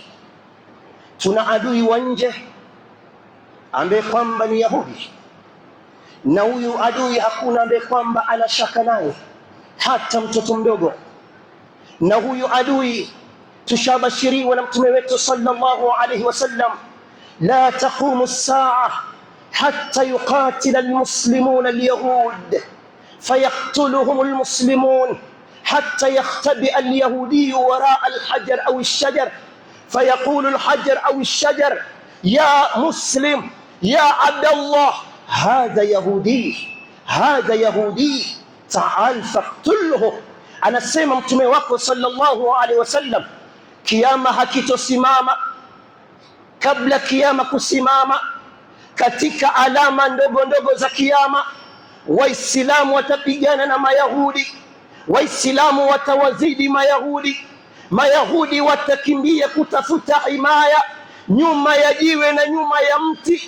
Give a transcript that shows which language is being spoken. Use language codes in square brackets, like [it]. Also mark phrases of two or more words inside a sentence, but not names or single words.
[sw] Tuna adui wa nje ambaye kwamba ni Yahudi, na huyu adui hakuna ambaye kwamba anashaka naye, hata mtoto mdogo. Na huyu adui tushabashiriwa na mtume wetu [ar] صلى الله عليه وسلم لا تقوم الساعة حتى يقاتل المسلمون اليهود فيقتلهم المسلمون حتى يختبئ اليهودي وراء الحجر أو الشجر فيقول الحجر أو الشجر يا مسلم يا عبد الله هذا يهودي هذا يهودي تعال فاقتله. [sw] Anasema mtume wako [ar] صلى الله عليه وسلم, [sw] kiyama hakitosimama. Kabla kiyama kusimama, katika alama ndogo ndogo za kiyama, waislamu watapigana na mayahudi, waislamu watawazidi mayahudi, mayahudi watakimbia kutafuta himaya nyuma ya jiwe na nyuma ya mti.